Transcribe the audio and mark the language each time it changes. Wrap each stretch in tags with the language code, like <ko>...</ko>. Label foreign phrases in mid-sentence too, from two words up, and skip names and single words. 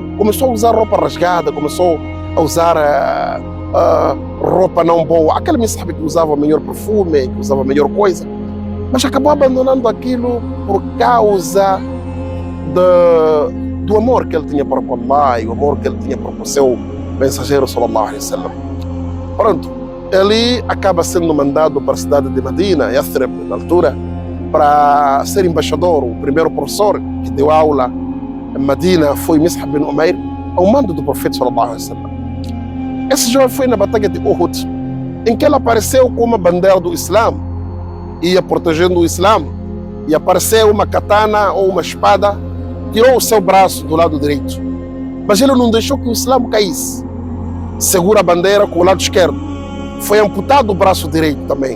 <pt>Começou a usar roupa rasgada, começou a usar roupa não boa. Aquele Mus'ab que usava melhor perfume, que usava melhor coisa, mas acabou abandonando aquilo por causa do amor que ele tinha para Allah e o amor que ele tinha para o seu mensageiro</pt> <ar>صلى الله عليه وسلم.</ar> <pt>Pronto, ele acaba sendo mandado para a cidade de Medina, Yathrib, na altura, para ser embaixador. O primeiro professor que deu aula em Medina foi Mus'ab bin Umair, ao mando do profeta</pt> <ar>صلى الله عليه وسلم.</ar> <pt>Esse jovem foi na batalha de Uhud, em que ele apareceu com uma bandeira do Islã, ia protegendo o Islã, e apareceu uma katana ou uma espada, tirou o seu braço do lado direito, mas ele não deixou que o Islã caísse. Segura a bandeira com o lado esquerdo. Foi amputado o braço direito também.</pt>